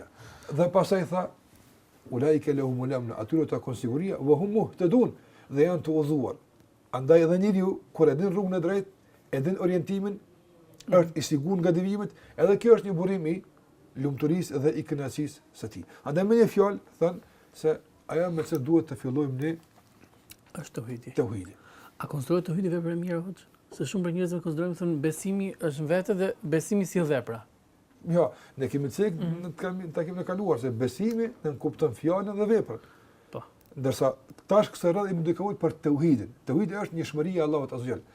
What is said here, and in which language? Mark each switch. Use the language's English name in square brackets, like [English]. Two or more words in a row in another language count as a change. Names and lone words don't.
[Albanian] Dhe pastaj tha, [Arabic] أولئك لهم الأمن, [Albanian] atyre të takon siguria, [Arabic] وهم مهتدون, [Albanian] dhe janë të udhëzuar. Andaj edhe njeriu kur e din rrugën e drejtë, e din orientimin, është i sigurt nga devijimet, edhe kjo është një burim i lumturisë dhe i kënaqësisë së tij. Andaj me një fjalë thënë se ajo me çfarë duhet të fillojmë ne është tauhidi. Tauhidi. A konsiderohet tauhidi vepër e mirë, Hoxh? Se shumë për njerëzve konsiderojnë thënë besimi është në vetë dhe besimi si vepra. Jo, ne kemi në kaluar se besimi në kupton fjalën dhe veprën. Po. Ndërsa tash kësaj radhë më duhet për tauhidin. Tauhidi është njëshmëria e Allahut [Arabic] عز وجل.